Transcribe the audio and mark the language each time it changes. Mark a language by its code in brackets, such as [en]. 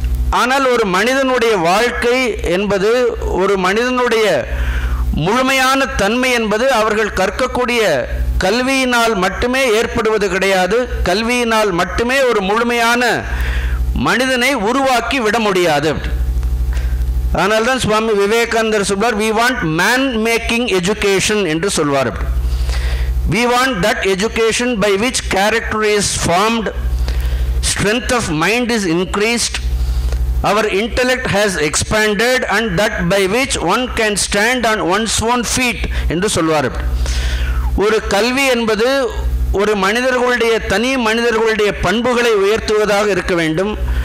[ta] ஆனால் ஒரு மனிதனுடைய வாழ்க்கை என்பது, ஒரு மனிதனுடைய முழுமையான தன்மை என்பது அவர்கள் கற்கக்கூடிய கல்வியினால் மட்டுமே ஏற்படுவது கிடையாது. கல்வியினால் மட்டுமே ஒரு முழுமையான மனிதனை உருவாக்கி விட முடியாது. அதனால்தான் சுவாமி விவேகானந்தர் சொல்வார், [en] we want man making education [ta] என்று சொல்வார். [en] we want that education by which character is formed, strength of mind is increased, our intellect has expanded, and that by which one can stand on one's own feet [ta] என்று சொல்வார். ஒரு கல்வி என்பது ஒரு மனிதர்களுடைய, தனி மனிதர்களுடைய பண்புகளை உயர்த்துவதாக இருக்க வேண்டும்.